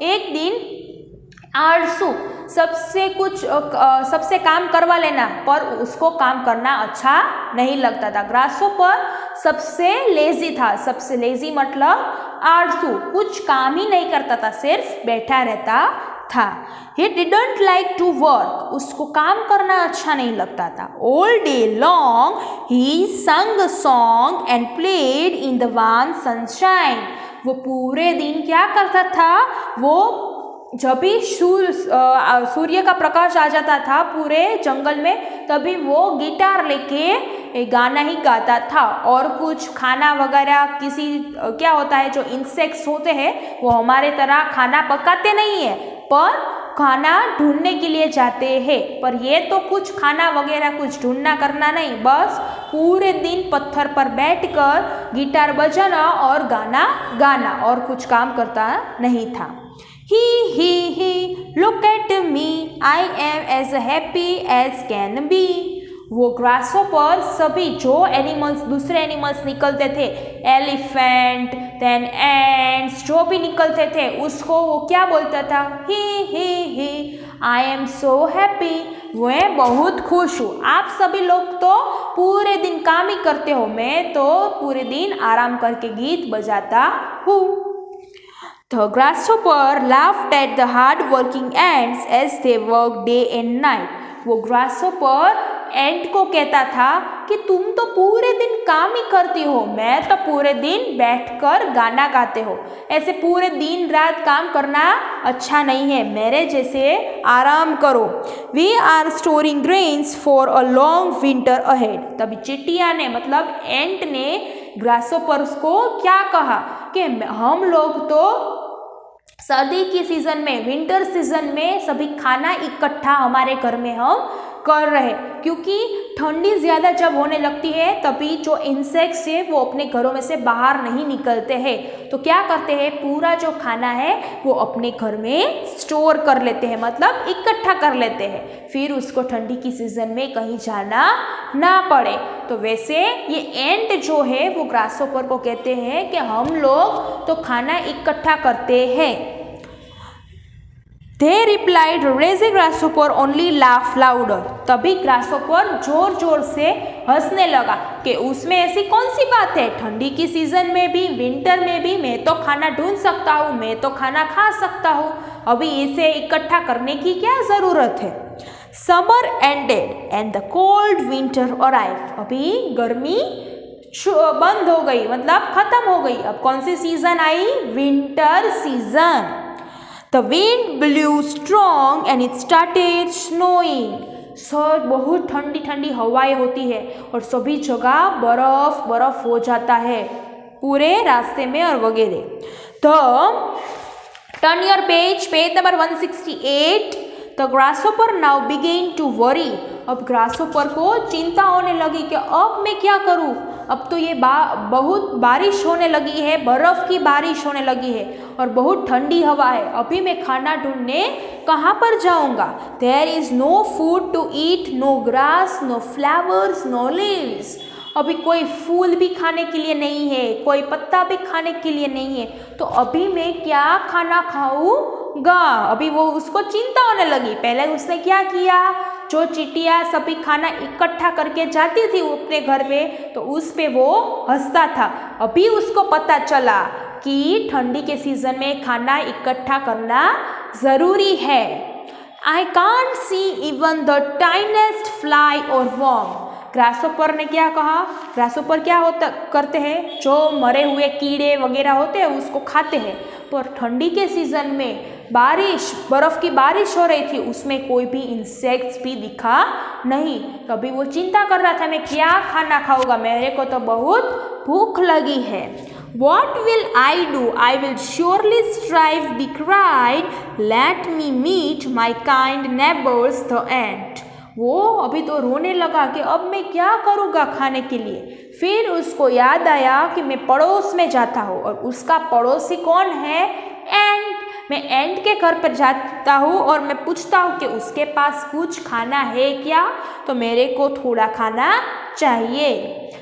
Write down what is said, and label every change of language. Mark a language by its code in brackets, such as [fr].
[hi] एक दिन आलसू सबसे काम करवा लेना, पर उसको काम करना अच्छा नहीं लगता था. ग्रासहोपर सबसे लेजी था. सबसे लेजी मतलब आलसू, कुछ काम ही नहीं करता था, सिर्फ बैठा रहता था. [en] He didn't like to work. [hi] उसको काम करना अच्छा नहीं लगता था. [en] All day long he sang a song and played in the warm sunshine. [hi] वो पूरे दिन क्या करता था? वो जब भी सूर्य का प्रकाश आ जाता था पूरे जंगल में, तभी वो गिटार लेके गाना ही गाता था. और कुछ खाना वगैरह क्या होता है, जो इंसेक्ट्स होते हैं वो हमारे तरह खाना पकाते नहीं है, पर खाना ढूंढने के लिए जाते हैं. पर ये तो कुछ खाना वगैरह कुछ ढूंढना करना नहीं, बस पूरे दिन पत्थर पर बैठकर गिटार बजाना और गाना गाना, और कुछ काम करता नहीं था. [en] He, look at me, I am as happy as can be. [hi] वो ग्रासहोपर सभी जो एनिमल्स, दूसरे एनिमल्स निकलते थे, एलिफेंट, देन एंड्स, जो भी निकलते थे, उसको वो क्या बोलता था? [en] He, I am so happy. [hi] मैं बहुत खुश हूँ. आप सभी लोग तो पूरे दिन काम ही करते हो, मैं तो पूरे दिन आराम करके गीत बजाता हूँ. [en] The grasshopper laughed at the hard-working ants as they worked day and night. [hi] वो ग्रासहोपर एंट को कहता था कि तुम तो पूरे दिन काम ही करती हो, मैं तो पूरे दिन बैठकर गाना गाते हो. ऐसे पूरे दिन रात काम करना अच्छा नहीं है, मेरे जैसे आराम करो. [en] We are storing grains for a long winter ahead. [hi] तभी चिटिया ने, मतलब एंट ने ग्रासहोपर को क्या कहा कि हम लोग तो सर्दी की सीजन में, विंटर सीजन में सभी खाना इकट्ठा हमारे घर में हम कर रहे, क्योंकि ठंडी ज़्यादा जब होने लगती है तभी जो इंसेक्ट्स है वो अपने घरों में से बाहर नहीं निकलते हैं. तो क्या करते हैं, पूरा जो खाना है वो अपने घर में स्टोर कर लेते हैं, मतलब इकट्ठा कर लेते हैं, फिर उसको ठंडी की सीजन में कहीं जाना ना पड़े. तो वैसे ये एंट जो है वो ग्रासहोपर को कहते हैं कि हम लोग तो खाना इकट्ठा करते हैं. [en] They replied, lazy grasshopper only laugh louder. [hi] तभी ग्रासहोपर जोर जोर से हंसने लगा कि उसमें ऐसी कौन सी बात है, ठंडी की सीजन में भी, विंटर में भी मैं तो खाना ढूंढ सकता हूँ, मैं तो खाना खा सकता हूँ, अभी इसे इकट्ठा करने की क्या ज़रूरत है. [en] Summer ended and the cold winter arrived. [hi] अभी गर्मी बंद हो गई, मतलब खत्म हो गई. अब कौन सी season I? Winter season. [en] The wind blew strong and it started snowing. [hi] सब बहुत ठंडी ठंडी हवाएं होती है और सभी जगह बर्फ हो जाता है पूरे रास्ते में और वगैरह. [en] तो turn your page number 168. The grasshopper now began to worry. [hi] अब ग्रासहोपर को चिंता होने लगी कि अब मैं क्या करूं, अब तो ये बहुत बारिश होने लगी है, बर्फ़ की बारिश होने लगी है और बहुत ठंडी हवा है, अभी मैं खाना ढूंढने कहाँ पर जाऊँगा. [en] There is no food to eat, no grass, no flowers, no leaves. [hi] अभी कोई फूल भी खाने के लिए नहीं है, कोई पत्ता भी खाने के लिए नहीं है, तो अभी मैं क्या खाना खाऊंगा। अभी वो उसको चिंता होने लगी। पहले उसने क्या किया, जो चींटियाँ सभी खाना इकट्ठा करके जाती थी अपने घर में, तो उस पे वो हंसता था। अभी उसको पता चला कि ठंडी के सीजन में खाना इकट्ठा करना ज़रूरी है। [en] I can't see even the tiniest fly or worm. [hi] Grasshopper ने क्या कहा, ग्रासोपर क्या होता करते हैं, जो मरे हुए कीड़े वगैरह होते हैं उसको खाते हैं। पर ठंडी के सीज़न में बर्फ़ की बारिश हो रही थी, उसमें कोई भी इंसेक्ट्स भी दिखा नहीं। तभी वो चिंता कर रहा था, मैं क्या खाना खाऊंगा, मेरे को तो बहुत भूख लगी है। [en] What will I do? I will surely strive, be cried. Let me meet my kind neighbors, the ant. [hi] वो अभी तो रोने लगा कि अब मैं क्या करूँगा खाने के लिए। फिर उसको याद आया कि मैं पड़ोस में जाता हूँ, और उसका पड़ोसी कौन है, एंट। मैं एंट के घर पर जाता हूँ और मैं पूछता हूँ कि उसके पास कुछ खाना है क्या, तो मेरे को थोड़ा खाना चाहिए।